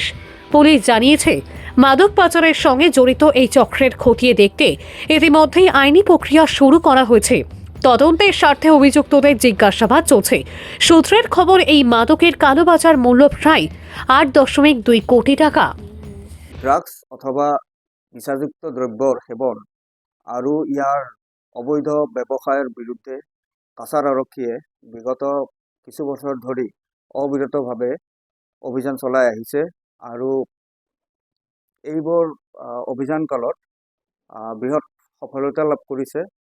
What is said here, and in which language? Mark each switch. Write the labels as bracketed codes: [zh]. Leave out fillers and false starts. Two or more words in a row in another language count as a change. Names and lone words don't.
[bn] পুলিশ জানিয়েছে, মাদক পাচারের সঙ্গে জড়িত এই চক্রের খতিয়ে দেখতে ইতিমধ্যেই আইনি প্রক্রিয়া শুরু করা হয়েছে। তদন্তের স্বার্থে অভিযুক্তদের জিজ্ঞাসাবাদ চলছে। সূত্রের খবর, এই মাদকের কালোবাজার মূল্য প্রায় ৮.২ কোটি টাকা। [as] ড্রাগছ অথবা নিচাযুক্ত দ্ৰব্যৰ সেৱন আৰু ইয়াৰ অবৈধ ব্যৱসায়ৰ বিৰুদ্ধে কাছাৰ আৰক্ষীয়ে বিগত কিছু বছৰ ধৰি অবিৰতভাৱে অভিযান চলাই আহিছে আৰু এইবোৰ অভিযান কালত বৃহৎ সফলতা লাভ কৰিছে।